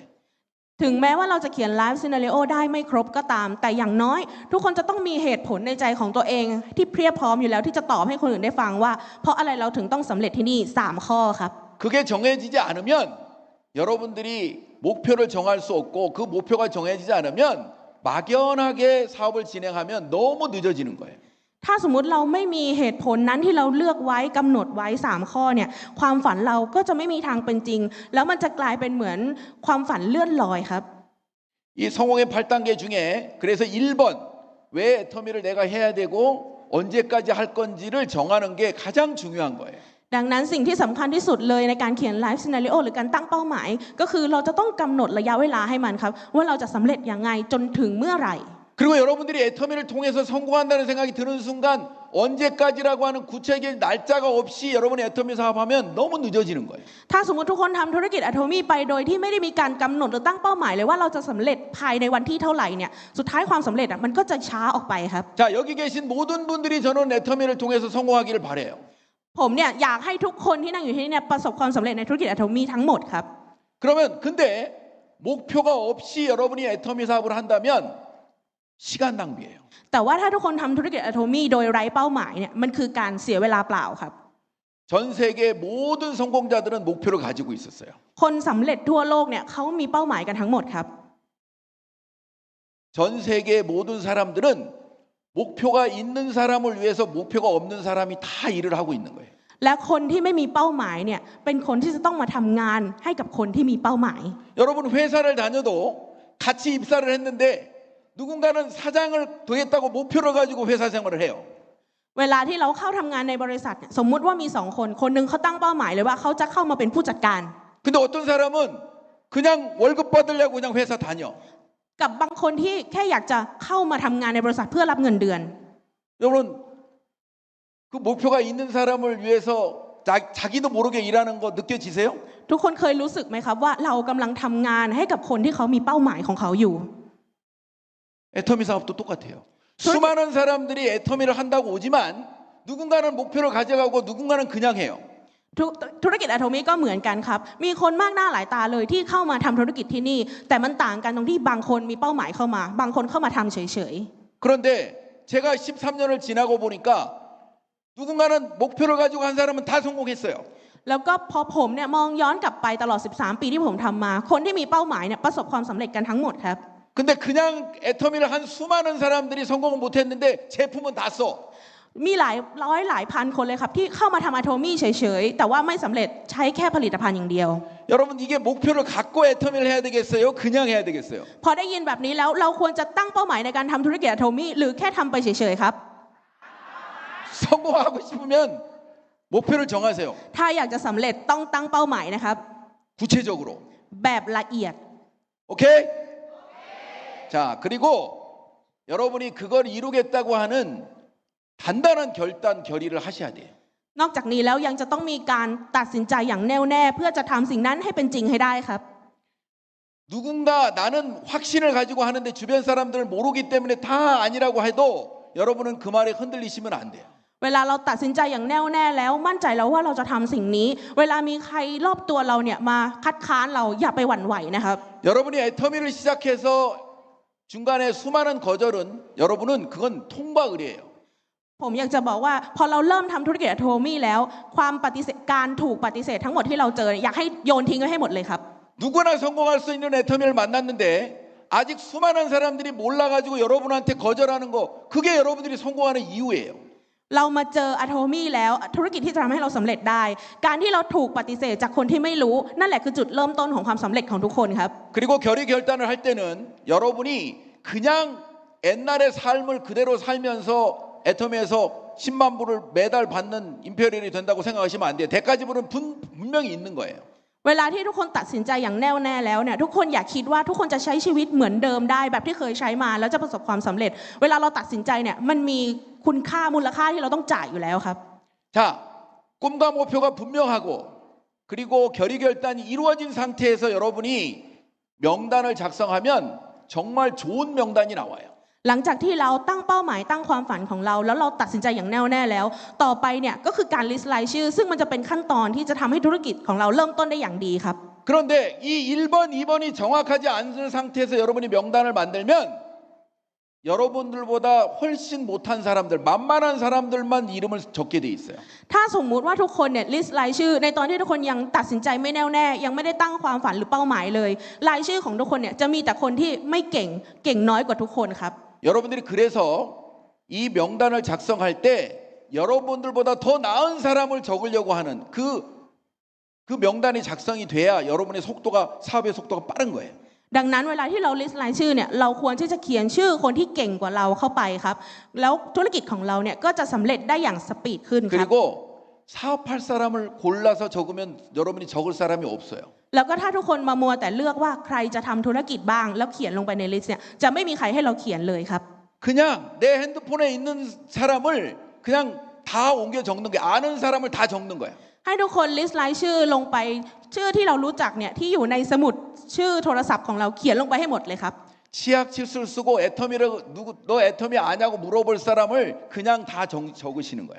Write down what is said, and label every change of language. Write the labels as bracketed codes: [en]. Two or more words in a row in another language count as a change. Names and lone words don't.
[th] ถึงแม้ว่าเราจะเขียน [en] Life Scenario [th] ได้ไม่ครบก็ตาม แต่อย่างน้อยทุกคนจะต้องมีเหตุผลในใจของตัวเองที่เพียบพร้อมอยู่แล้วที่จะตอบให้คนอื่นได้ฟังว่าเพราะอะไรเราถึงต้องสำเร็จที่นี่3ข้อครับ [ko] 그게 정해지지 않으면 여러분들이 목표를 정할 수 없고 그 목표가 정해지지 않으면 막연하게 사업을 진행하면 너무 늦어지는 거예요. [th] ถ้าสมมุติเราไม่มีเหตุผลนั้นที่เราเลือกไว้กำหนดไว้3ข้อเนี่ยความฝันเราก็จะไม่มีทางเป็นจริงแล้วมันจะกลายเป็นเหมือนความฝันเลื่อนลอยครับ [ko] 이 성공의 8단계 중에 그래서 1번 왜 애터미를 내가 해야 되고 언제까지 할 건지를 정하는 게 가장 중요한 거예요. [th] ดังนั้นสิ่งที่สำคัญที่สุดเลยในการเขียน [en] Life Scenario [th] หรือการตั้งเป้าหมายก็คือเราจะต้องกำหนดระยะเวลาให้มันครับว่าเราจะสำเร็จยังไงจนถึงเมื่อไหร่ [ko] 그리고 여러분들이 애터미를 통해서 성공한다는 생각이 드는 순간 언제까지라고 하는 구체적인 날짜가 없이 여러분이 애터미 사업하면 너무 늦어지는 거예요. [th] ถ้าสมมติทุกคนทำธุรกิจ Atomy ไปโดยที่ไม่ได้มีการกำหนดหรือตั้งเป้าหมายเลยว่าเราจะสำเร็จภายในวันที่เท่าไหร่เนี่ยสุดท้ายความสำเร็จมันก็จะช้าออกไปครับ [ko] 자, 여기 계신 모든 분들이 저는 애터미를 통해서 성공하기를 바래요. [th] ผมเนี่ยอยากให้ทุกคนที่นั่งอยู่ที่นี่เนี่ยประสบความสำเร็จในธุรกิจ Atomy ทั้งหมดครับ [ko] 그러면 근데 목표가 없이 여러분이 애터미 사업을 한다면 시간 낭비예요. [th] แต่ว่าถ้าทุกคนทำธุรกิจ Atomy โดยไร้เป้าหมายเนี่ยมันคือการเสียเวลาเปล่าครับ [ko] 전 세계 모든 성공자들은 목표를 가지고 있었어요. [th] คนสำเร็จทั่วโลกเนี่ยเขามีเป้าหมายกันทั้งหมดครับ [ko] 전 세계 모든 사람들은 목표가 있는 사람을 위해서 목표가 없는 사람이 다 일을 하고 있는 거예요. [th] และคนที่ไม่มีเป้าหมายเนี่ยเป็นคนที่จะต้องมาทำงานให้กับคนที่มีเป้าหมาย [ko] 여러분 회사를 다녀도 같이 입사를 했는데 누군가는 사장을 되겠다고 목표를 가지고 회사 생활을 해요. [th] เวลาที่เราเข้าทำงานในบริษัทเนี่ยสมมุติว่ามี2คนคนหนึงเขาตั้งเป้าหมายเลยว่าเขาจะเข้ามาเป็นผู้จัดการ [ko] 근데 어떤 사람은 그냥 월급 받으려고 그냥 회사 다녀. [th] กับบางคนที่แค่อยากจะเข้ามาทำงานในบริษัทเพื่อรับเงินเดือน [ko] 여러분 그 목표가 있는 사람을 위해서 자기도 모르게 일하는 거 느껴지세요? [th] ทุกคนเคยรู้สึกไหมครับว่าเรากำลังทำงานให้กับคนที่เขามีเป้าหมายของเขาอยู่ [ko] 애터미 사업도 똑같아요. 수많은 사람들이 애터미를 한다고 오지만 누군가는 목표를 가져가고 누군가는 그냥 해요. [th] ธุรกิจ Atomy ก็เหมือนกันครับมีคนมากหน้าหลายตาเลยที่เข้ามาทำธุรกิจที่นี่แต่มันต่างกันตรงที่บางคนมีเป้าหมายเข้ามาบางคนเข้ามาทำเฉย [ko] 그런데 제가 13년을 지나고 보니까 누군가는 목표를 가지고 한 사람은 다 성공했어요. [th] ๆแล้วก็พอผมเนี่ยมองย้อนกลับไปตลอด13ปีที่ผมทำมาคนที่มีเป้าหมายเนี่ยประสบความสำเร็จกันทั้งหมดครับ [ko] 근데 그냥 애터미를 한 수많은 사람들이 성공을 못했는데 제품은 다 써. [th] มีหลายร้อยหลายพันคนเลยครับที่เข้ามาทำ Atomy เฉยๆแต่ว่าไม่สำเร็จใช้แค่ผลิตภัณฑ์อย่างเดียว [ko] 여러분 이게 목표를 갖고 애터미를 해야 되겠어요? 그냥 해야 되겠어요? [th] พอได้ยินแบบนี้แล้วเราควรจะตั้งเป้าหมายในการทำธุรกิจ Atomy หรือแค่ทำไปเฉยๆครับ [ko] 성공하고 싶으면 목표를 정하세요. [th] ถ้าอยากจะสำเร็จต้องตั้งเป้าหมายนะครับ [ko] 구체적으로. [th] แบบละเอียด [ko] 오케이? 자, 그리고 여러분이 그걸 이루겠다고 하는 단단한 결단, 결의를 하셔야 돼요. [th] นอกจากนี้แล้วยังจะต้องมีการตัดสินใจอย่างแน่วแน่เพื่อจะทำสิ่งนั้นให้เป็นจริงให้ได้ครับ [ko] 누군가 나는 확신을 가지고 하는데 주변 사람들을 모르기 때문에 다 아니라고 해도 여러분은 그 말에 흔들리시면 안 돼요. [th] เวลาเราตัดสินใจอย่างแน่วแน่แล้วมั่นใจแล้วว่าเราจะทำสิ่งนี้เวลามีใครรอบตัวเราเนี่ยมาคัดค้านเราอย่าไปหวั่นไหวนะครับ [ko] 여러분이 애터미를 시작해서 중간에 수많은 거절은 여러분은 그건 통과의례예요. [th] ผมอยากจะบอกว่าพอเราเริ่มทำธุรกิจอะโทมี่แล้วความปฏิเสธการถูกปฏิเสธทั้งหมดที่เราเจออยากให้โยนทิ้งไว้ให้หมดเลยครับ [ko] 누구나 성공할 수 있는 애터미를 만났는데 아직 수많은 사람들이 몰라가지고 여러분한테 거절하는 거 그게 여러분들이 성공하는 이유예요. [th] เรามาเจออะโทมี่แล้วธุรกิจที่จะทำให้เราสำเร็จได้การที่เราถูกปฏิเสธจากคนที่ไม่รู้นั่นแหละคือจุดเริ่มต้นของความสำเร็จของทุกคนครับ [ko] 그리고 결의 결단을 할 때는 여러분이 그냥 옛날의 삶을 그대로 살면서 애터미에서 10만 불을 매달 받는 임페리얼이 된다고 생각하시면 안 돼요. 대가 지불은 분명히 있는 거예요. [th] เวลาที่ทุกคนตัดสินใจอย่างแน่วแน่แล้วเนี่ยทุกคนอย่าคิดว่าทุกคนจะใช้ชีวิตเหมือนเดิมได้แบบที่เคยใช้มาแล้วจะประสบความสำเร็จเวลาเราตัดสินใจเนี่ยมันมีคุณค่ามูลค่าที่เราต้องจ่ายอยู่แล้วครับ [ko] 자, 꿈과 목표가 분명하고 그리고 결의 결단이 이루어진 상태에서 여러분이 명단을 작성하면 정말 좋은 명단이 나와요. [th] หลังจากที่เราตั้งเป้าหมายตั้งความฝันของเราแล้วเราตัดสินใจอย่างแน่วแน่แล้วต่อไปเนี่ยก็คือการ list รายชื่อซึ่งมันจะเป็นขั้นตอนที่จะทำให้ธุรกิจของเราเริ่มต้นได้อย่างดีครับ [ko] 그런데 이 1번, 2번이 정확하지 않은 상태에서 여러분이 명단을 만들면 여러분들보다 훨씬 못한 사람들, 만만한 사람들만 이름을 적게 돼 있어요. [th] ถ้าสมมุติว่าทุกคนเนี่ย list รายชื่อในตอนที่ทุกคนยังตัดสินใจไม่แน่วแน่ยังไม่ได้ตั้งความฝันหรือเป้าหมายเลยรายชื่อของทุกคนเนี่ยจะมีแต่คนที่ไม่เก่งน้อยกว่าทุกคนครับ [ko] 여러분들이 그래서 이 명단을 작성할 때 여러분들보다 더 나은 사람을 적으려고 하는 그 명단이 작성이 돼야 여러분의 속도가 사업의 속도가 빠른 거예요. [th] ดังนั้นเวลาที่เรา list รายชื่อเนี่ยเราควรที่จะเขียนชื่อคนที่เก่งกว่าเราเข้าไปครับแล้วธุรกิจของเราเนี่ยก็จะสำเร็จได้อย่างสปีดขึ้นครับ [ko] 그리고 사업할 사람을 골라서 적으면 여러분이 적을 사람이 없어요. [th] แล้วก็ถ้าทุกคนมามัวแต่เลือกว่าใครจะทำธุรกิจบ้างแล้วเขียนลงไปใน list เนี่ยจะไม่มีใครให้เราเขียนเลยครับ [ko] 그냥 내 핸드폰에 있는 사람을 그냥 다 옮겨 적는 거야. 아는 사람을 다 적는 거야. [th] ให้ทุกคน list รายชื่อลงไปชื่อที่เรารู้จักเนี่ยที่อยู่ในสมุดชื่อโทรศัพท์ของเราเขียนลงไปให้หมดเลยครับ [ko] 치약 칠수를 쓰고 애터미를 너 애터미 아냐고 물어볼 사람을 그냥 다 적으시는 거야.